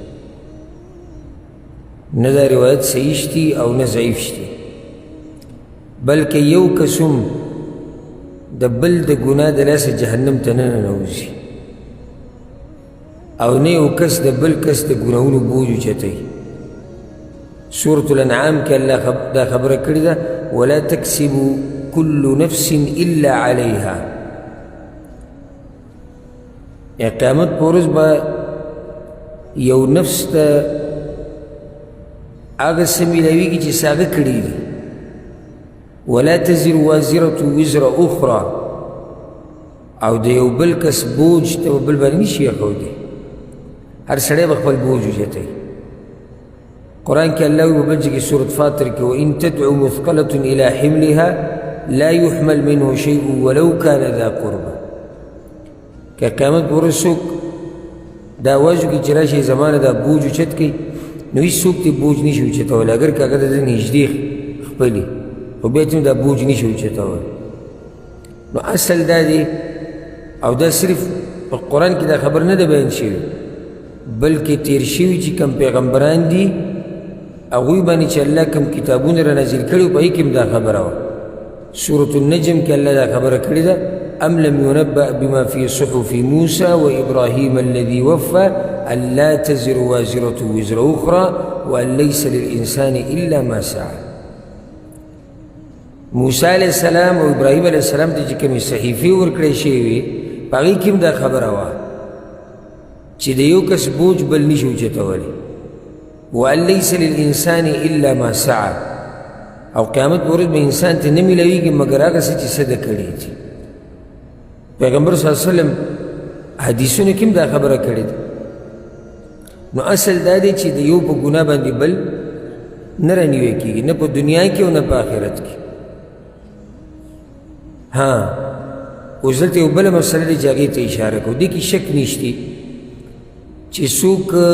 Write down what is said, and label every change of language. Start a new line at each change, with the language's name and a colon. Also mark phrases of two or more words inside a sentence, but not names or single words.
Pashto: نه دا روایت صحیح شتي او نه ضعیف شتي بلکې یو کس هم د بل د ګناه د لاسه جهنم ته نه ننوځي او نه یو کس د بل کس د ګناهونو بوج اوچتوي سورة الانعام کې الله دا خبره کړې ده
Arabic: ولا تکسب كل نفس الا عليها
Pashto: قیامت په ورځ به یو نفس ته هغه څه میلاویږي چې څه هغه کړي دي
Arabic: ولا تزر وازرة وزر اخرى
Pashto: او د یو بل کس بوج ته بل باندې نشي اېښودی هر سړی به خپل بوج اوچتوي قرآن کې الله وایي په بل ځای کې سورة فاطر کې
Arabic: وإن تدعو مثقلة إلى حملها لا يحمل منه شيء ولو كان ذا قربى
Pashto: که قیامت په ورځ څوک دا آواز وکړي چې راشئ زمانه دا بوج اوچت کړي نو هېڅ څوک دې بوج نشي اوچتولی اگر که هغه د ده نږدې خپلي خو بیا ته دا بوج نشي اوچتولی نو اصل دا دی او دا صرف په قرآن کې دا خبر نه ده بیان شوي بلکې تیر شوي چې کوم پیغمبران دي هغوی باندې چې الله کوم کتابونه را نازل کړي په هغې کې هم دا خبره وه سورة النجم کې الله دا خبره کړې ده
Arabic: أم لم ينبأ بما في صحف موسى وإبراهيم الذي وفى أن لا تزر وازرة وزر أخرى وأن ليس للإنسان إلا ما سعى
Pashto: موسی
Arabic: علیہ السلام
Pashto: او ابراهیم
Arabic: علیہ السلام
Pashto: ته چې کومې صحیفې ورکړې شوې وې په هغې کې هم دا خبره وه چې د یو کس بوج بل نشي اوچتولی
Arabic: وان لیس للانسان الا ما سعى
Pashto: او قیامت په ورځ به انسان ته نه میلاویږي مګر هغه څه چې څه ده کړي دي پیغمبر
Arabic: صلی الله علیه وسلم
Pashto: حدیثونو کې هم دا خبره کړې ده نو اصل دا دی چې د یو په ګناه باندې بل نه رانیوی کېږي نه په دنیا کې او نه په آخرت کې ها اوس دلته یو بله مسله دی چې هغې ته اشاره کوو دې کې شک نشتی چې څوک